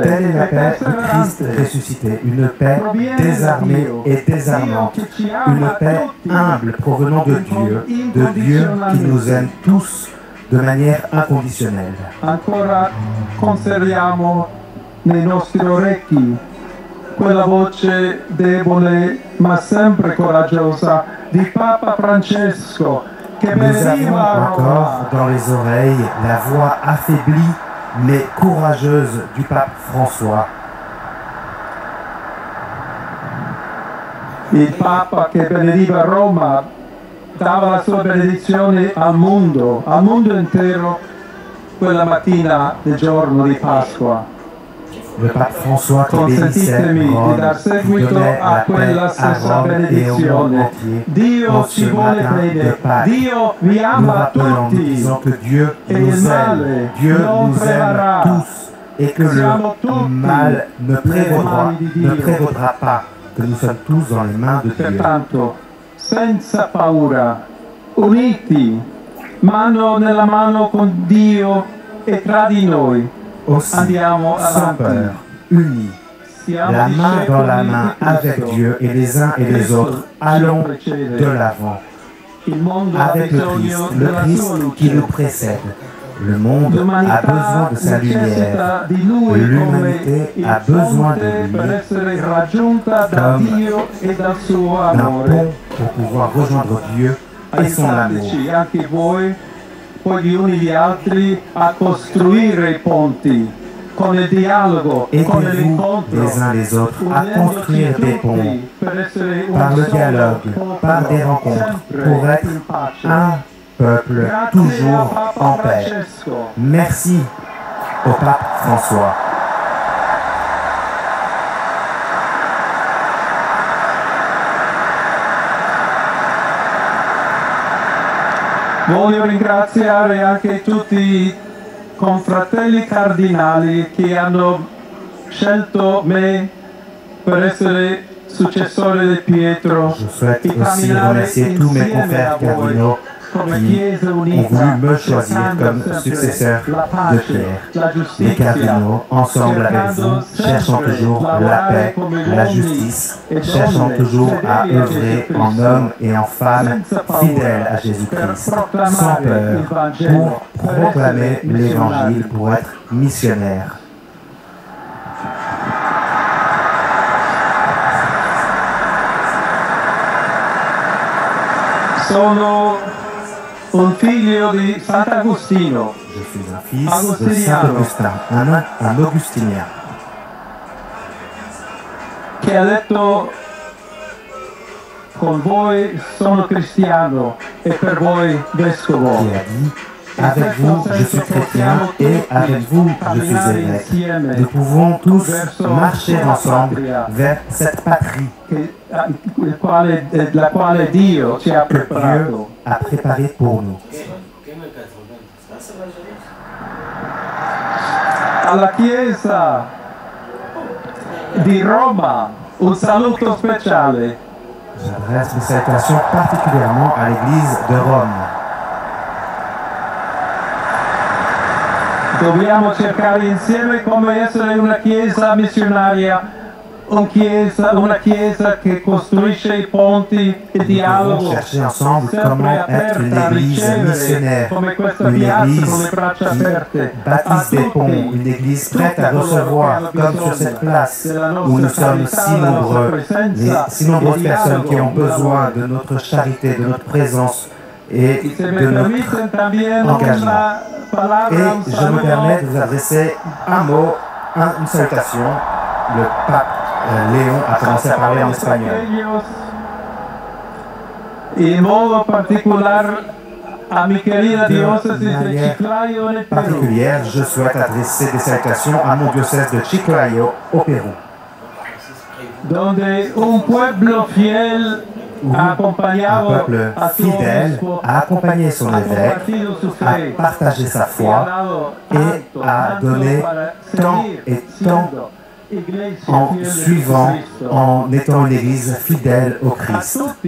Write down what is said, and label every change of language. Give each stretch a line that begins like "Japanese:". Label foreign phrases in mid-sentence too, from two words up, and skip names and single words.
French: Telle est la paix de Christ ressuscité, une paix désarmée et désarmante, une paix humble provenant de Dieu qui nous aime tous de manière inconditionnelle.
Italian: Ancora conserviamo nei nostri orecchi quella voce debole ma sempre coraggiosa di Papa Francesco che
French: Nous avons
Italian: veniva a
French: encore
Italian: Roma.
French: dans les oreilles la voix affaiblie mais courageuse du pape François.
Italian: Il Papa che benediva Roma dava la sua benedizione al mondo intero quella mattina del giorno di Pasqua.
French: Le pape François qui bénissait
Italian: Consentitemi di
French: Rome,
Italian: dar
French: qui
Italian: seguito
French: donnait
Italian: a
French: la paix
Italian: quella
French: à
Italian: stessa
French: Rome et au monde
Italian: benedizione.
French: entier.
Italian: Dio
French: En ce
Italian: ci vuole
French: matin de
Italian: bene,
French: Pâques,
Italian: Dio vi
French: nous
Italian: ama
French: rappelons, nous disant
Italian: tutti.
French: que Dieu Et nous
Italian: il
French: aime,
Italian: male
French: Dieu
Italian: non
French: nous aime
Italian: prevarà.
French: tous, et que
Italian: Siamo
French: le
Italian: tutti
French: mal ne
Italian: nelle mani di Dio.
French: prévaudra pas, que nous sommes tous dans les mains de Dieu.
Italian: Pertanto, senza paura, uniti, mano nella mano con Dio e tra di noi,
French: Aussi,
Italian: andiamo
French: sans
Italian: avanti.
French: peur, unis,
Italian: Siamo
French: la main dans la
Italian: discepoli
French: main
Italian: di
French: avec
Italian: Cristo.
French: Dieu et les uns et les autres, allons de l'avant.
Italian: Il mondo ha
French: Avec le Christ,
Italian: bisogno
French: le
Italian: della
French: Christ
Italian: sua
French: qui
Italian: luce.
French: nous précède. Le monde a
Italian: L'umanità
French: besoin de sa lumière.
Italian: necessita di lui
French: L'humanité
Italian: come
French: a
Italian: il
French: besoin de
Italian: ponte per
French: lui
Italian: essere raggiunta da
French: comme
Italian: Dio e dal suo
French: d'un
Italian: amore.
French: pont pour pouvoir rejoindre Dieu et son amour.
Italian: Aiutateci anche voi, poi gli uni gli altri, a costruire i ponti con il dialogo, con
French: Aidez-vous
Italian: l'incontro,
French: les uns les autres à
Italian: unendoci
French: construire des ponts
Italian: tutti per essere un
French: par le
Italian: solo
French: dialogue,
Italian: popolo,
French: par des rencontres,
Italian: sempre
French: pour être
Italian: in pace.
French: un peuple
Italian: Grazie a
French: toujours
Italian: Papa
French: en paix.
Italian: Francesco.
French: Merci au pape François.
Italian: Voglio ringraziare anche tutti i confratelli cardinali che hanno scelto me per essere successore di Pietro
French: Je souhaite
Italian: e
French: aussi
Italian: camminare
French: remercier tous mes
Italian: insieme a
French: confrères
Italian: voi
French: cardinaux
Italian: come
French: qui
Italian: Chiesa
French: ont
Italian: unita,
French: voulu me choisir
Italian: cercando
French: comme
Italian: sempre
French: successeur
Italian: la
French: de
Italian: pace,
French: Pierre.
Italian: la
French: Les
Italian: giustizia,
French: cardinaux, ensemble avec
Italian: cercando
French: vous, cherchant
Italian: sempre
French: toujours la
Italian: lavorare
French: paix,
Italian: come
French: la
Italian: uomini
French: justice,
Italian: e
French: cherchant
Italian: donne
French: toujours à
Italian: fedeli a
French: œuvrer
Italian: Gesù
French: en
Italian: Cristo.
French: hommes et en femmes
Italian: Senza paura,
French: fidèles à
Italian: per
French: Jésus-Christ,
Italian: proclamare
French: sans
Italian: il
French: peur,
Italian: Vangelo,
French: pour
Italian: per
French: proclamer
Italian: essere
French: l'Évangile,
Italian: missionari.
French: pour être missionnaire.
Italian: Sono un figlio di Sant'Agostino,
French: Je suis un fils de Saint-Augustin, un augustinien,
Italian: che ha detto: con voi sono cristiano e per voi vescovo.
French: qui a dit « Avec vous, je suis chrétien et avec vous, je suis évêque. Nous pouvons tous marcher ensemble vers cette patrie
Italian: La quale Dio ci ha
French: que Dieu
Italian: preparato.
French: a préparée pour nous. »
Italian: Alla Chiesa di Roma un saluto speciale.
French: J'adresse mes salutations particulièrement à l'Église de Rome.
Italian: Dobbiamo cercare insieme come essere una chiesa missionaria, una chiesa che costruisce i ponti e dialogo.
French: Nous devons chercher ensemble comment être une église missionnaire, une église qui bâtisse des ponts, une église prête à recevoir, comme sur cette place où nous sommes si nombreuses personnes qui ont besoin de notre charité, de notre présence et de notre engagement. Et je me permets de vous adresser un mot, une salutation. Le pape Léon a commencé à parler en espagnol.
Italian: In modo particolare a
Spanish: mi querida diocesi de
Italian: Chiclayo nel Perú.
French: Particulière, je souhaite adresser des salutations à mon diocèse de Chiclayo au Pérou.
Spanish: Donde un pueblo fiel
French: Un peuple fidèle a accompagné son évêque, a partagé sa foi et a donné tant et tant en suivant, en étant une église fidèle au Christ.